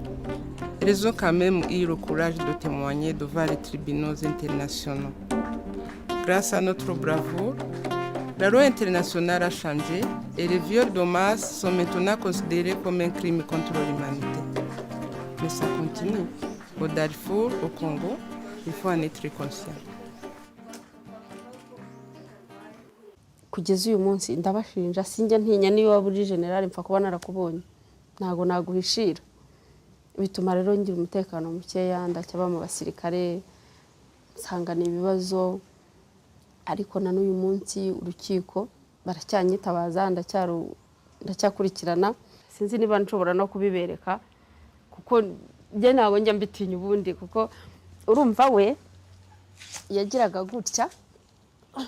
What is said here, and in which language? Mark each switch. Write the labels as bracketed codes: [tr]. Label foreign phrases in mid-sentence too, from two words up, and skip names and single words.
[fr] Elles ont quand même eu le courage de témoigner devant les tribunaux internationaux. Grâce à notre bravoure, la loi internationale a changé et les viols de masse sont maintenant considérés comme un crime contre l'humanité. Mais ça continue. Au Darfour, au Congo, il faut en être conscient. [rw] Kugeza uyu munsi ndabashinja sinjya ntinya niyo waba uri general mpfa kuba narakubonye ntago naguhishira bituma rero ngira umutekano mukeya ndacyaba mu basirikare nsangana ibibazo ariko na n'uyu munsi urukiko baracyanyitabaza ndacyakurikirana sinzi niba nshobora no kubibereka kuko bye ntago njya mbitinya ubundi kuko urumva we yagiraga gutya